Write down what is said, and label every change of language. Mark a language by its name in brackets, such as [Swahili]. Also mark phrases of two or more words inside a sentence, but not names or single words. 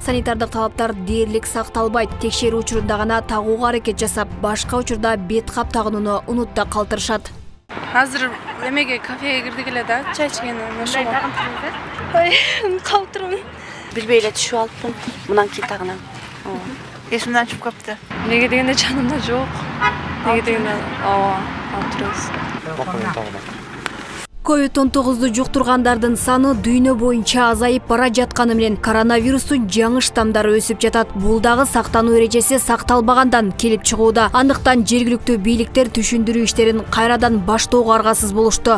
[Kyrgyz] Санитардык талаптар дээрлик сакталбайт. Текшерүү учурунда гана тагууга аракет жасап, башка учурда бет кап тагынууну унутта калтырышат. Азыр эмеге кафеге кирдик эле да, чай ичкен ошого. Ой, калтырмын. Билбей эле түшүп алыпмын. Мындан кийин тагынам. [Kazakh] Есімден шығып қапты. Неге дегенде жанымда жоқ. Неге дегенде алып тұрасыз. [Kyrgyz] COVID-19 жуктургандардын саны дүйнө боюнча азайып бара жатканы менен коронавирустун жаңы штамдары өсүп жатат. Бул дагы сактануу эрежеси сакталбагандан келип чыгууда. Андыктан жергиликтүү бийликтер түшүндүрүү иштерин кайрадан баштоого аргасыз болушту.